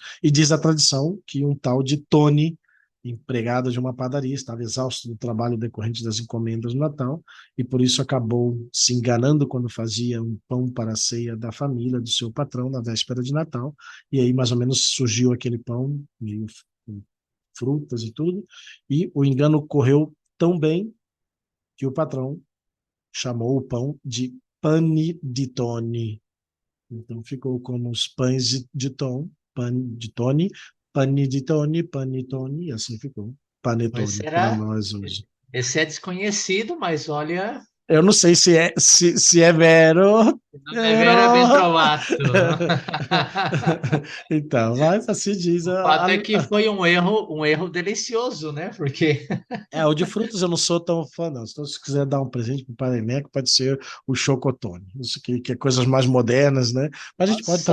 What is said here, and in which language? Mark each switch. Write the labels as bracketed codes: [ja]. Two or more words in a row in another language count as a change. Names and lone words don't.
[pt] e diz a tradição que um tal de Tony, empregado de uma padaria, estava exausto do trabalho decorrente das encomendas do Natal, e por isso acabou se enganando quando fazia um pão para a ceia da família, do seu patrão, na véspera de Natal, e aí mais ou menos surgiu aquele pão, meio frutas e tudo, e o engano correu tão bem que o patrão chamou o pão de [it] pane di toni. [pt] Então ficou como os pães de tom, pane de toni, pane de toni, panetone, e assim ficou. Mas Panetone para será? nós hoje. Esse é desconhecido, mas olha, Eu não sei se é vero, [it] non è vero, è ben vero. trovato. [pt] Então, mas assim diz O fato é que foi um erro delicioso, né? Porque o de frutas eu não sou tão fã, não. Então, se quiser dar um presente para o Pai Neco, pode ser o chocotone. Isso que é coisas mais modernas, né? Mas a gente pode